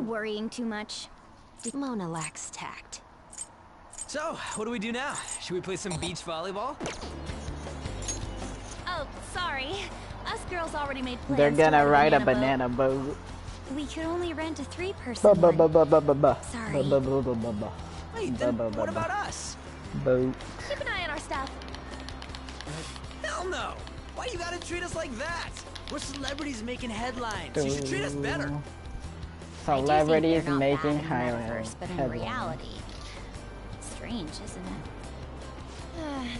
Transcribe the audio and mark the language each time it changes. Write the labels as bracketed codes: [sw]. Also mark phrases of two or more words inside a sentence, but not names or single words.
[en] you're worrying too much. Mona lacks tact. So, what do we do now? Should we play some beach volleyball? Oh, sorry. Us girls already made plans. They're gonna to ride a banana banana boat. We could only rent a 3-person Ba ba one. ba ba ba ba ba. Sorry. Ba ba ba ba ba. Wait, then what about us? Boat. Keep an eye on our stuff. Hell no! Why you gotta treat us like that? We're celebrities making headlines. You should treat us better. Celebrities They're not making bad in highlights. metaverse, but in reality, strange, isn't it?